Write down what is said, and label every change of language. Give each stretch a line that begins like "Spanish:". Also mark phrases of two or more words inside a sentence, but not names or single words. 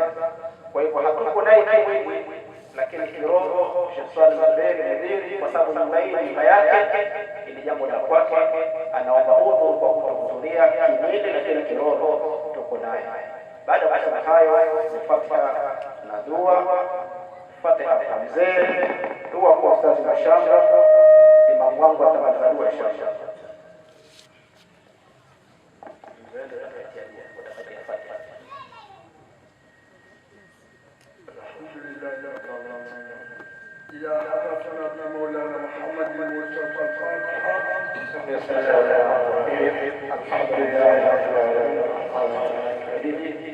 Swahili: Kwa hivyo hatuko naye kimwili, lakini kiroho Sheikh Mbele Mdhiri, kwa sababu nyumba hii nyumba yake, ili jambo la kwake, anaomba udhu kwa kuhudhuria kimwili, lakini kiroho tuko naye. Baada ya kusema hayo, Fatiha na dua. Fatiha kwa mzee, dua kwa ustazi Mashamba, imamu wangu atamaliza dua inshallah.
Arabic: إلى حضرتنا ابن مولانا محمد المصطفى الفاتحة. بسم الله الرحمن الرحيم. الحمد لله رب العالمين.